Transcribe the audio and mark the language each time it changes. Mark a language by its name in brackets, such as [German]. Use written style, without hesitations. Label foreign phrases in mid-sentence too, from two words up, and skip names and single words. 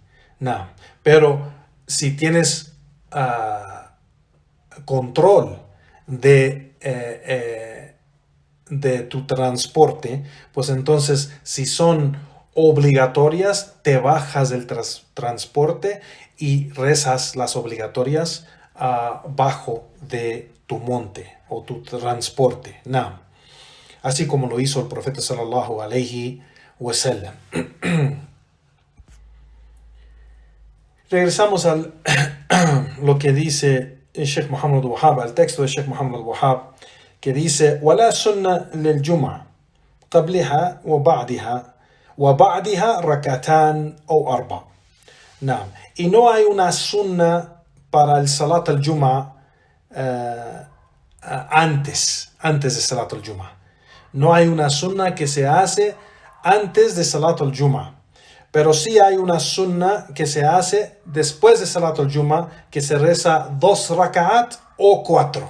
[Spanish] Pero si tienes control de tu transporte, pues entonces, si son obligatorias, te bajas del transporte y rezas las obligatorias bajo de tu monte o tu transporte. Así como lo hizo el profeta [Arabic] صلى الله عليه وسلم. [Spanish] Regresamos a lo que dice el Sheikh Muhammad al-Wahhab, al texto de Sheikh Muhammad al-Wahhab, que dice: [Arabic] ولا سنة للجمعة قبلها وبعدها ركعتان أو أربع. [Spanish] Y no hay una sunna para el Salat al-Jum'a antes de Salat al-Jum'a. No hay una sunna que se hace antes de Salat al-Jum'a. Pero sí hay una sunna que se hace después de Salat al-Jum'a, que se reza 2 raka'at o 4.